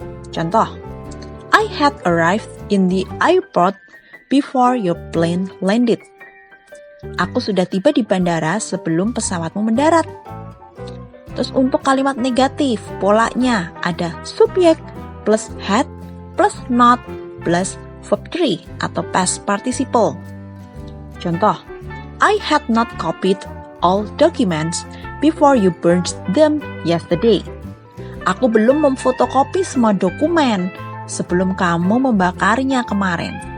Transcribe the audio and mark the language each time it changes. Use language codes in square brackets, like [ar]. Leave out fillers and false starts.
[en] Contoh, I had arrived in the airport before your plane landed. [id] Aku sudah tiba di bandara sebelum pesawatmu mendarat. Terus untuk kalimat negatif, polanya ada subjek plus had plus not plus verb 3 atau past participle. [en] Contoh, I had not copied all documents before you burned them yesterday. [id] Aku belum memfotokopi semua dokumen sebelum kamu membakarnya kemarin.